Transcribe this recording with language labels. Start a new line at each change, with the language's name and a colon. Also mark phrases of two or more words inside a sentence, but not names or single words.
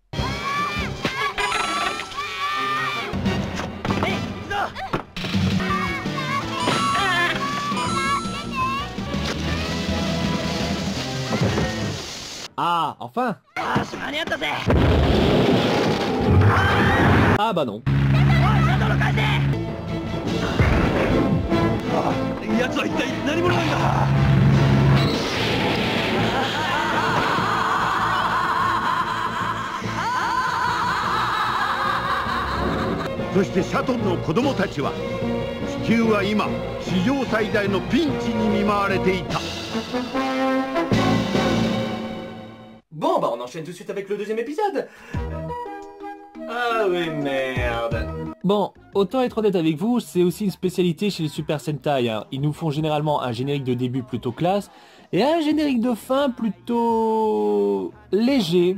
French: Ah, enfin. Ah bah non.
Japanese: 奴は一体何者なんだ。そしてシャトルの子供たちは地球は今史上最大のピンチに見舞われていた。
French: Bon, bah on enchaîne tout de suite avec le deuxième épisode. Ah oui, merde. Bon, autant être honnête avec vous, c'est aussi une spécialité chez les Super Sentai. Hein. Ils nous font généralement un générique de début plutôt classe et un générique de fin plutôt léger.